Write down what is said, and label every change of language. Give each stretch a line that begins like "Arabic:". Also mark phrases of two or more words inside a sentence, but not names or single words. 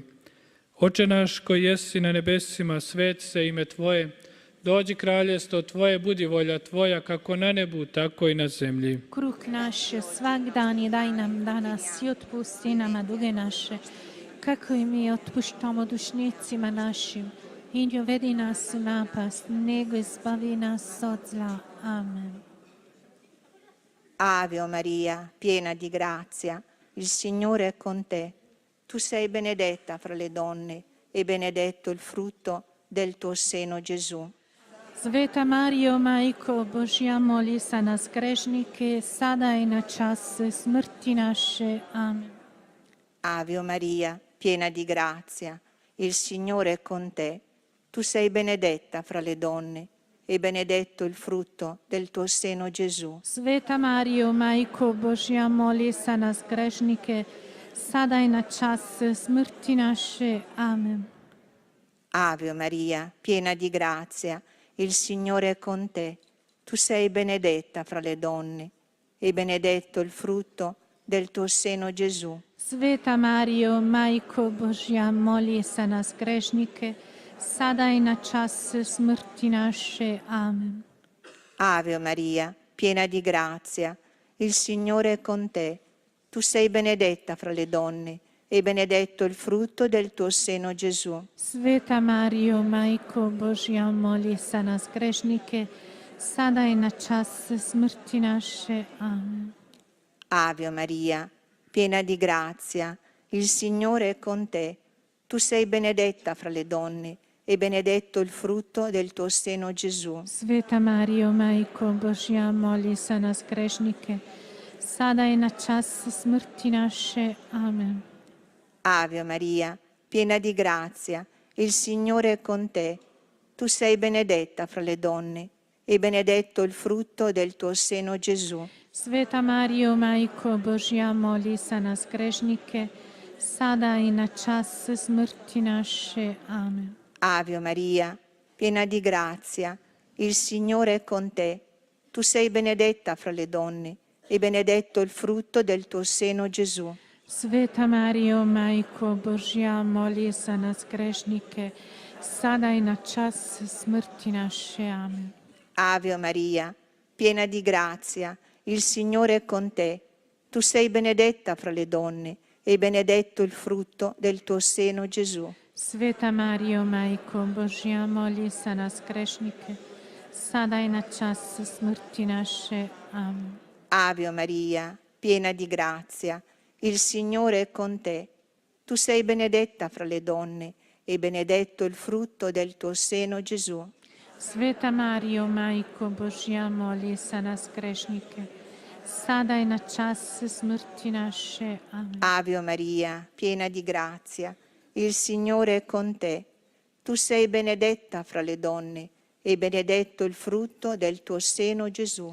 Croatian: Oče naš koji jesi na nebesima, sveti se ime Tvoje, dođi kraljestvo Tvoje, budi volja Tvoja, kako na nebu, tako i na zemlji. Kruh naš svak dan i daj nam danas i otpusti nama duge naše, kako i mi otpuštamo dušnicima našim. I ne uvedi nas u napast, nego izbavi nas od zla. Amen.
Italian: Ave Maria, piena di grazia, il Signore è con te. Tu sei benedetta fra le donne e benedetto il frutto del tuo seno, Gesù.
Croatian: Sveta Marijo, Majko Božja, moli za nas grešnike, sada i na čas smrti naše. Amen.
Italian: Ave Maria, piena di grazia, il Signore è con te. Tu sei benedetta fra le donne e benedetto il frutto del tuo seno, Gesù.
Croatian: Sveta Marijo, Majko Božja, moli za nas grešnike, sada i na čas smrti naše. Amen.
Italian: Ave Maria, piena di grazia, il Signore è con te. Tu sei benedetta fra le donne e benedetto il frutto del tuo seno Gesù.
Croatian: Sveta Mario, Majko Božja, moli za nas grešnike, sada i na čas smrti naše. Amen.
Italian: Ave Maria, piena di grazia, il Signore è con te. Tu sei benedetta fra le donne e benedetto il frutto del tuo seno Gesù.
Croatian: Sveta Mario, Majko Božja, moli za nas grešnike, sada i na čas smrti naše. Amen.
Italian: Ave Maria, piena di grazia, il Signore è con te. Tu sei benedetta fra le donne e benedetto il frutto del tuo seno Gesù.
Croatian: Sveta Mario, Majko Božja, moli za nas grešnike, sada i na čas smrti naše. Amen.
Italian: Ave Maria, piena di grazia, il Signore è con te. Tu sei benedetta fra le donne e benedetto il frutto del tuo seno Gesù.
Croatian: Sveta Mario, Majko Božja, moli za nas grešnike, sada i na čas smrti naše. Amen.
Italian: Ave Maria, piena di grazia, il Signore è con te. Tu sei benedetta fra le donne e benedetto il frutto del tuo seno Gesù.
Croatian: Sveta Mario, Majko Božja, moli za nas grešnike, sada i na čas smrti naše. Amen.
Italian: Ave Maria, piena di grazia, il Signore è con te. Tu sei benedetta fra le donne e benedetto il frutto del tuo seno Gesù.
Croatian: Sveta Mario, Majko Božja, moli za nas grešnike, sada i na čas smrti naše. Amen.
Italian: Ave Maria, piena di grazia, il Signore è con te. Tu sei benedetta fra le donne e benedetto il frutto del tuo seno Gesù.
Croatian: Sveta Mario, Majko Božja, moli za nas grešnike, sada i na čas smrti naše. Amen.
Italian: Ave Maria, piena di grazia, il Signore è con te. Tu sei benedetta fra le donne e benedetto il frutto del tuo seno Gesù.